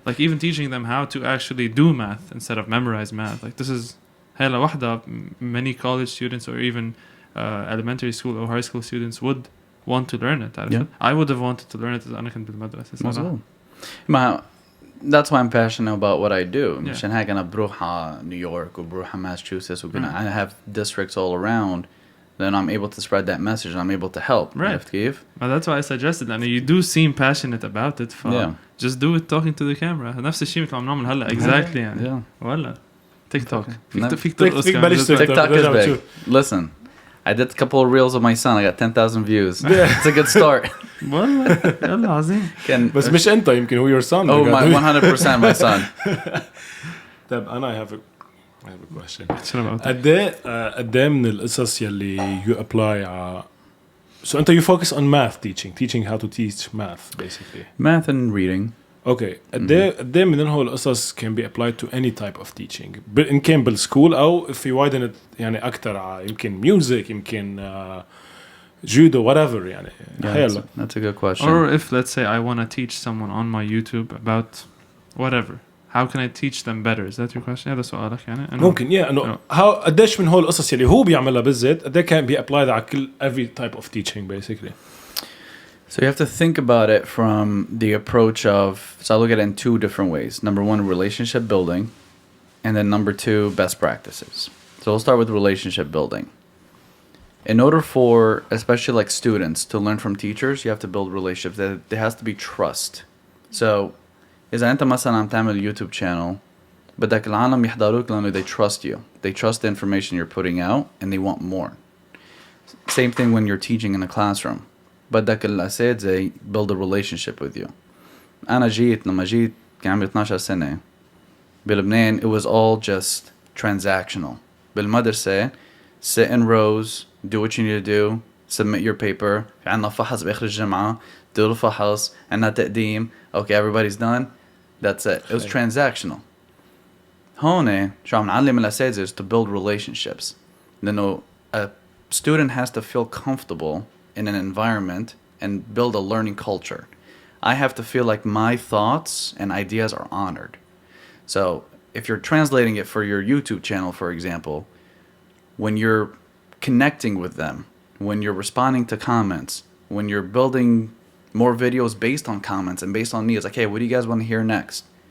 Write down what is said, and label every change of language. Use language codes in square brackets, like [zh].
[en] Like even teaching them how to actually do math instead of memorize math. Like this is [ar] هلا واحدة [en] many college students or even elementary school or high school students would want to learn it. Yeah. I would have wanted to learn it [ar] أنا كنت بالمدرسة صراحة. [en] That's why I'm passionate about what I do. Yeah. [ar] مشان هيك أنا بروح على نيويورك وبروح على Massachusetts [en] I have districts all around. Then I'm able to spread that message and I'm able to help. Right. [ar] كيف? [en] But that's why I suggested. And you do seem passionate about it. Just do it talking to the camera. [ar] نفس الشيء مثل ما بنعمل هلا. [en] Exactly [ar] يعني. [en] Yeah. [ar] ولا. TikTok. فيك بلش [en] TikTok is big. Listen, I did a couple of reels of my son. I got 10,000 views. It's a good start. [ar] والله يلا عظيم. بس مش أنت يمكن هو [en] your son. Oh, my 100% my son. [ar] طيب أنا [en] I have a question. [ar] شنو [en] about [ar] قد إيه من القصص يلي [en] you apply so [ar] أنت [en] you focus on math teaching how to teach math basically. Math and reading. Okay. [ar] قد إيه من هول القصص [en] can be applied to any type of teaching. [ar] إن كان بالسكول أو في [en] widen it [ar] يعني أكتر يمكن music يمكن judo whatever يعني. [en] That's a good question. Or if let's say I want to teach someone on my YouTube about whatever. how can I teach them better? Is that your question? [ar] هذا سؤالك يعني. ممكن انه [en] how [ar] قديش من هول القصص اللي هو بيعملها بالذات قد كان بي [en] applied [ar] على كل [en] every type of teaching basically. So you have to think about it from the approach of, so I look at it in two different ways. Number one, relationship building, and then number two, best practices. So we'll start with relationship building. In order for, especially like students, to learn from teachers, you have to build relationships. There has to be trust. So, [ar] إذا أنت مثلا عم تعمل YouTube channel, بدك العالم يحضروك لأنه [en] they trust you. They trust the information you're putting out, and they want more. Same thing when you're teaching in a classroom. [ar] بدك الأساتذة [en] build a relationship with you. [ar] أنا لما جيت كان عمري 12 سنة بلبنان, [en] it was all just transactional. بالمدرسة, sit in rows, do what you need to do, submit your paper. [ar] عندنا فحص بآخر الجمعة, [en] do [ar] الفحص, عندنا تقديم. [en] Okay, everybody's done. That's it. It was transactional. [ar] هون شو عم نعلم الأساتذة [en] is to build relationships. [ar] لأنه [en] a student has to feel comfortable in an environment and build a learning culture. I have to feel like my thoughts and ideas are honored. So if you're translating it for your YouTube channel, for example, when you're connecting with them, when you're responding to comments, when you're building more videos based on comments and based on me, it's like, hey, what do you guys want to hear next?